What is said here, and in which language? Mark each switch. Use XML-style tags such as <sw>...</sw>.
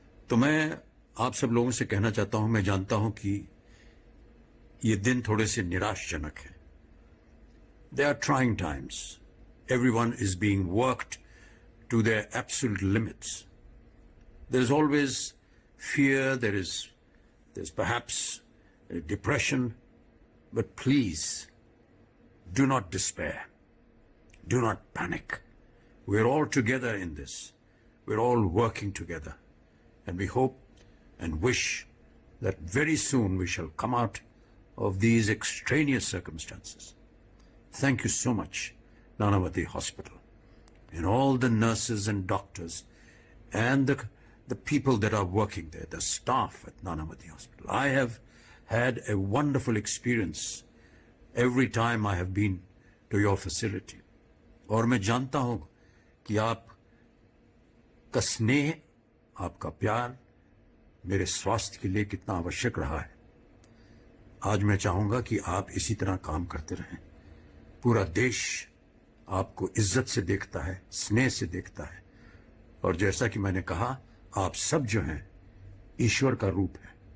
<hi>तो मैं आप सब लोगों से कहना चाहता हूं, मैं जानता हूं कि ये दिन थोड़े से निराशजनक है।</hi> <en>They are trying times, everyone is being worked to their absolute limits. There's always fear, there's perhaps depression, but please do not despair. Do not panic. We're all together in this. We're all working together. And we hope and wish that very soon we shall come out of these extraneous circumstances. Thank you so much, Nanavati Hospital, and all the nurses and doctors and the people that are working there, the staff at Nanavati Hospital. I have had a wonderful experience every time I have been to your facility.</en> <hi>और मैं जानता हूं कि आप का स्नेह, आपका प्यार मेरे स्वास्थ्य के लिए कितना आवश्यक रहा है। आज मैं चाहूंगा कि आप इसी तरह काम करते रहें। पूरा देश आपको इज्जत से देखता है, स्नेह से देखता है, और जैसा कि मैंने कहा, आप सब जो हैं ईश्वर का रूप है।</hi>